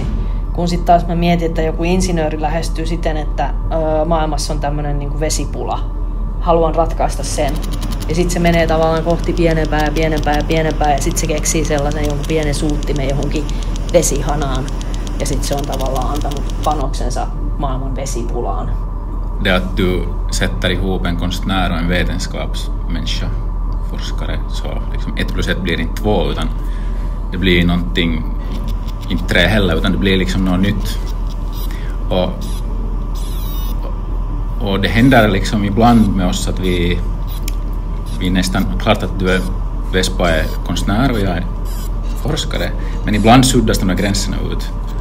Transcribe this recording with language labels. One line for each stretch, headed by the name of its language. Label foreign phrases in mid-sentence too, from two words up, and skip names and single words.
Finnish: Kun sitten taas mä mietin, että joku insinööri lähestyy siten, että maailmassa on tämmöinen niin kuin vesipula. Haluan ratkaista sen. Ja sitten se menee tavallaan kohti pienempää ja pienempää ja pienempää ja sitten se keksii sellaisen jonkun pienen suuttimen johonkin vesihanaan. Ja sitten se on tavallaan antanut panoksensa maailman vesipulaan.
Swedish: Det att du sätter ihop en konstnär och en vetenskapsmänniska, forskare, så liksom 1 + 1 blir inte 2 utan det blir någonting, inte 3 heller, utan det blir liksom något nytt. Och det händer liksom ibland med oss att vi nästan, klart att du är Vespa är konstnär och jag är forskare, men ibland suddas de här gränserna ut.